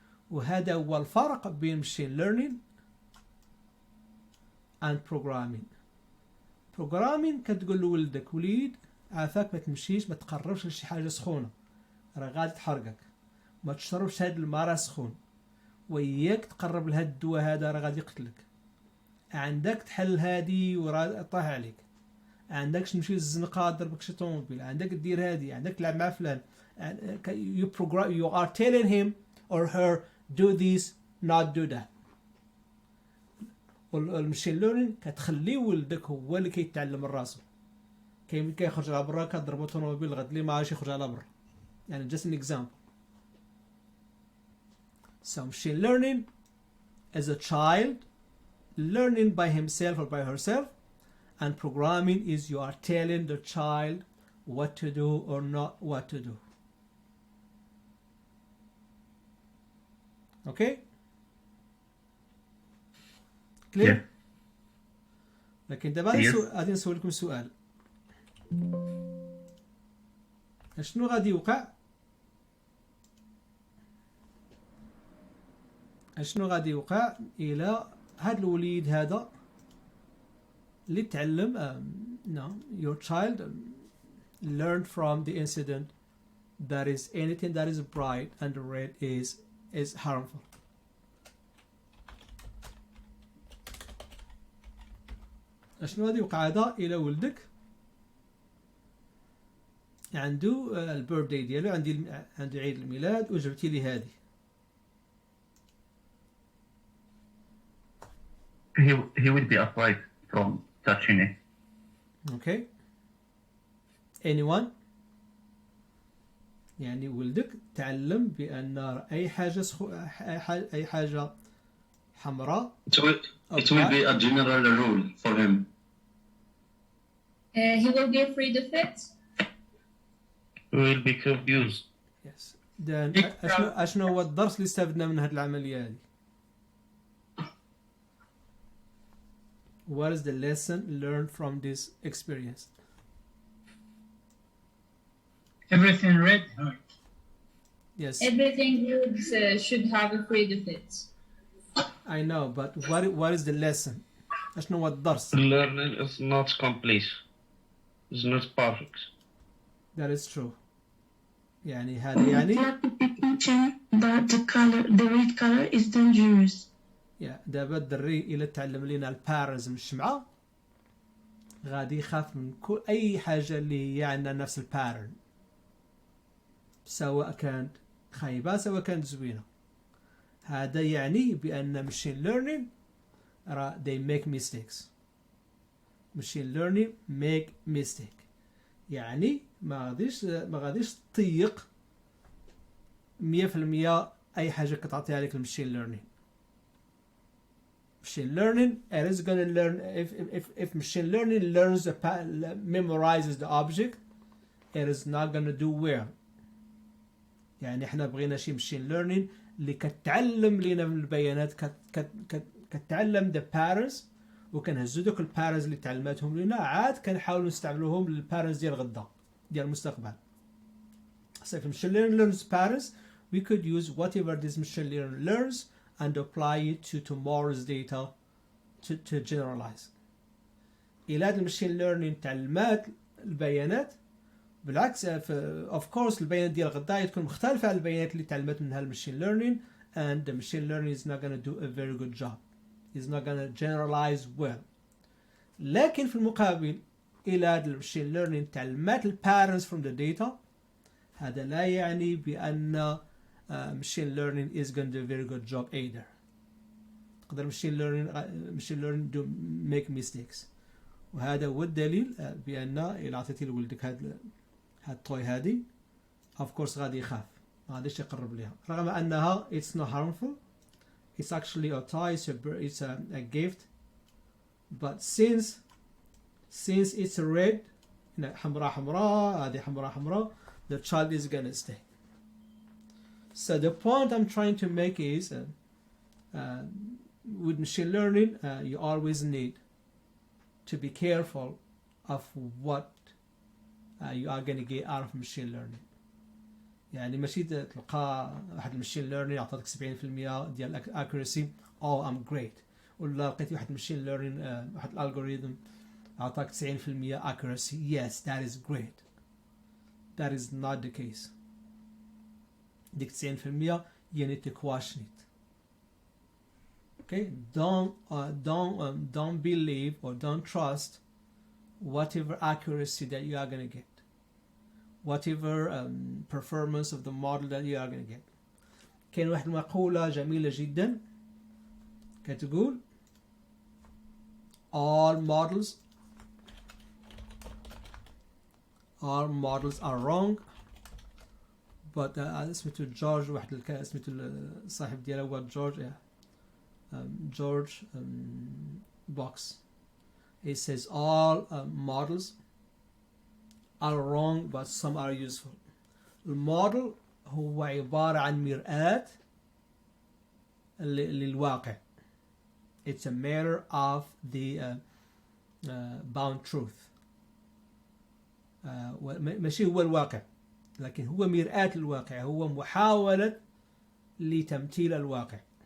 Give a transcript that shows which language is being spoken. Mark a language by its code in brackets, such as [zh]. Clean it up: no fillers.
[ar] وهذا هو الفرق بين [en] machine learning and programming. [ar] Programming كتقول لولدك وليد عافاك ما تمشيش ما تقربش لشي حاجة سخونة راه غادي تحرقك، ما تشربش هاد الماء راه سخون، وياك تقرب لهاد الدواء هذا راه غادي يقتلك، عندك تحل هادي وراه طاح عليك، عندك تمشي للزنقة ضربك شي طوموبيل، عندك دير هادي، عندك تلعب مع فلان. [en] You are telling him or her do this not do that. [ar] والمشين ليرنين كتخلي ولدك هو اللي كيتعلم من راسو. كيخرج على برا كضربو طوموبيل غد لي ما عادش يخرج على برا. يعني [en] just an example. So machine learning is a child learning by himself or by herself, and programming is you are telling the child what to do or not what to do. Okay? Clear? Yeah. [ar] لكن دابا غادي نسولكم سؤال. شنو غادي يوقع؟ شنو غادي يوقع إلى هاد الوليد هذا اللي تعلم [en] your child learned from the incident that is anything that is bright and red is harmful. [ar] شنو غادي يوقع هذا إلى ولدك عنده البيرثداي ديالو، عنده عيد الميلاد وجبتي لي هذه. [en] He will be afraid from touching it. Okay. Anyone؟ [ar] يعني ولدك تعلم بأن أي حاجة أي حاجة حمراء. [en] It will be a general rule for him. He will be afraid of it. He will be confused. Yes. Then [ar] أشنو هو الدرس اللي استفدنا من هذه العملية هذه؟ [en] What is the lesson learned from this experience? Everything red hurt. Yes. Everything should have afraid of it. I know, but what is the lesson? [ar] أشنو هو الدرس؟ [en] Learning is not complete. It's not perfect. That is true. [ar] يعني هذا يعني. [en] That the red color is dangerous. [ar] دابا الدري إلا تعلم لينا البارز من الشمعة غادي يخاف من كل أي حاجة اللي هي عندنا نفس البارن، سواء كانت خايبة سواء كانت زوينة. هذا يعني بأن [en] machine learning they make mistakes. machine learning make mistake. [ar] يعني ما غاديش تطيق 100% أي حاجة كتعطيها لك المشين learning. [en] Machine learning, it is going to learn, if machine learning learns, memorizes the object, it is not going to do well. [ar] يعني احنا بغينا شي machine learning اللي كتعلم لينا من البيانات، كتعلم [en] the patterns، [ar] وكنهزو دوك البارنز اللي تعلماتهم لينا عاد كنحاولوا نستعملوهم للبارنز ديال غدا ديال المستقبل. [en] So if machine learning learns patterns, we could use whatever this machine learning learns and apply it to tomorrow's data to generalize. [ar] إلى هذا المشين ليرنين تعلمات البيانات بالعكس [en] of course [ar] البيانات ديال غدا تكون مختلفة عن البيانات اللي تعلمت منها المشين learning, [en] and the machine learning is not going to do a very good job. It's not going to generalize well. [ar] لكن في المقابل إلى هذا المشين [en] learning [ar] تعلمات [en] patterns from the data، [ar] هذا لا يعني بأن [en] machine learning is going to do a very good job either. [ar] تقدر [en] machine learning do make mistakes. [ar] وهذا هو الدليل بأن إذا أعطيتي لولدك هاد الطوي هذه [en] of course [ar] غادي يخاف، ما غاديش يقرب ليها رغم أنها [en] it's not harmful. It's actually a toy, it's a gift, but since it's red [ar] حمراء هذه حمراء [en] the child is gonna stay. So the point I'm trying to make is with machine learning you always need to be careful of what you are going to get out of machine learning. [ar] يعني ماشي تلقى واحد المشين ليرنين يعطيك 70% ديال accuracy [en] oh I'm great، [ar] ولا لقيتي واحد المشين ليرنين واحد الالغوريثم عطاك 90% accuracy [en] yes that is great. That is not the case. [ar] ديك [en] 90% you need to question it. Okay, don't believe or don't trust whatever accuracy that you are going to get, whatever performance of the model that you are going to get. [ar] كاين واحد المقولة جميلة جدا كتقول [en] all models are wrong, but [ar] اسمته جورج واحد اسمته الصاحب ديالها هو جورج Box. [en] It says all models are wrong but some are useful. [ar] الموديل هو عبارة عن مرآة للواقع. [en] It's a matter of the bound truth. [ar] ماشي هو الواقع لكن هو مرآة الواقع، هو محاولة لتمثيل الواقع.